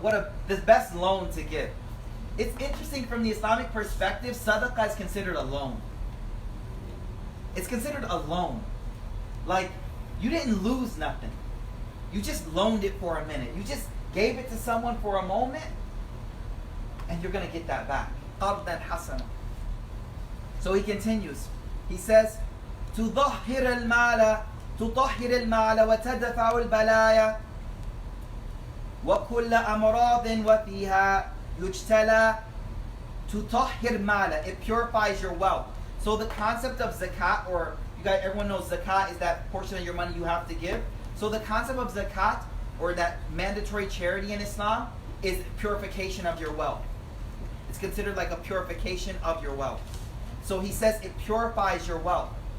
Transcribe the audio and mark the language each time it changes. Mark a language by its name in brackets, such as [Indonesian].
[English] What the best loan to give. It's interesting from the Islamic perspective, sadaqah is considered a loan. It's considered a loan. Like, you didn't lose nothing. You just loaned it for a minute. You just gave it to someone for a moment, and you're going to get that back. [Arabic] قَرْضًا حَسَنًا. [English] So he continues. He says, [Arabic] تُطَهِّرَ الْمَالَ وَتَدْفَعُ الْبَلَايَا وَكُلَّ أَمْرَاضٍ وَفِيهَا يُجْتَلَى. تُطَهِّرْ مَالَ, [English] it purifies your wealth. So the concept of zakat, or you guys, everyone knows zakat is that portion of your money you have to give. So the concept of zakat, or that mandatory charity in Islam, is purification of your wealth. It's considered like a purification of your wealth. So he says it purifies your wealth.